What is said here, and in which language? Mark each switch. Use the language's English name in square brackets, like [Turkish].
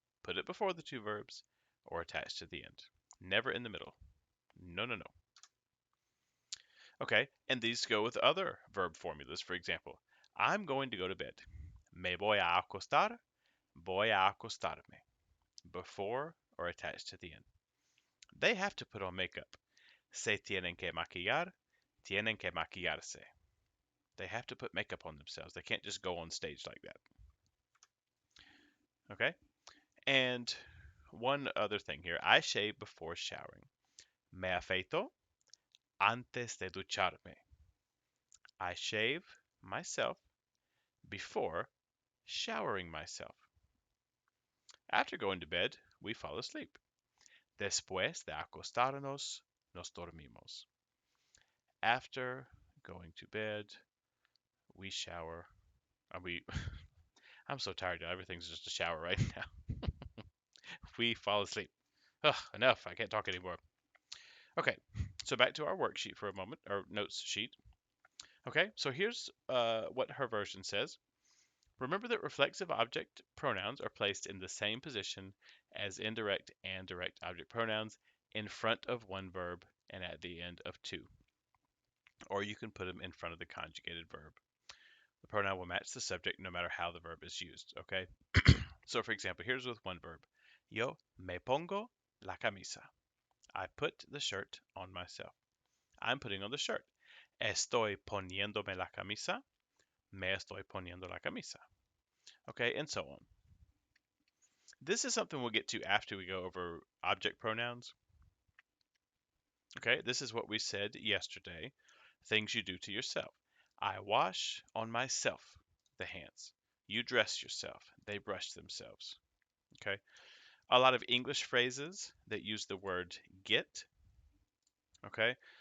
[English] Put it before the two verbs or attached to the end. Never in the middle. No, no, no. Okay, and these go with other verb formulas. For example, I'm going to go to bed. [Spanish] Me voy a acostar. Voy a acostarme. [English] Before or attached to the end. They have to put on makeup. [Spanish] Se tienen que maquillar. Tienen que maquillarse. [English] They have to put makeup on themselves. They can't just go on stage like that. Okay? And one other thing here. I shave before showering. [Spanish] Me afeito antes de ducharme. [English] I shave myself before showering myself. After going to bed, we fall asleep. [Spanish] Después de acostarnos, nos dormimos. [English] After going to bed, we shower. I'm so tired now. Everything's just a shower right now. We fall asleep. Ugh, enough. I can't talk anymore. Okay, so back to our worksheet for a moment, or notes sheet. Okay, so here's what her version says. Remember that reflexive object pronouns are placed in the same position as indirect and direct object pronouns in front of one verb and at the end of two. Or you can put them in front of the conjugated verb. The pronoun will match the subject no matter how the verb is used, okay? So for example, here's with one verb. [Spanish] Yo me pongo la camisa. [English] I put the shirt on myself. I'm putting on the shirt. [Spanish] Estoy poniéndome la camisa. Me estoy poniendo la camisa. [English] Okay, and so on. This is something we'll get to after we go over object pronouns. Okay, this is what we said yesterday. Things you do to yourself. I wash on myself the hands. You dress yourself. They brush themselves. Okay. A lot of English phrases that use the word get. Okay.